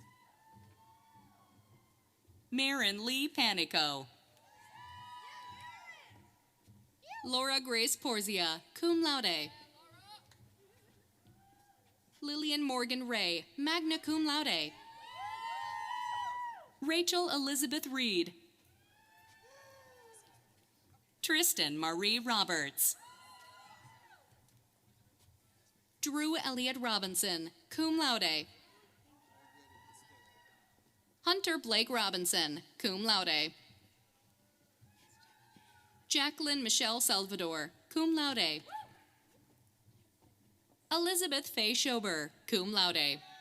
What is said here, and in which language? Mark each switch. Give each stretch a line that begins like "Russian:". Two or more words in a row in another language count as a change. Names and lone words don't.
English: Marin Lee Panico. Laura Grace Porzia,
Latin: cum laude.
English: Lillian Morgan Ray,
Latin: magna cum laude.
English: Rachel Elizabeth Reed. Tristan Marie Roberts. Drew Elliott Robinson,
Latin: cum laude.
English: Hunter Blake Robinson,
Latin: cum laude.
English: Jacqueline Michelle Salvador,
Latin: cum laude.
English: Elizabeth Faye Schober,
Latin: cum laude.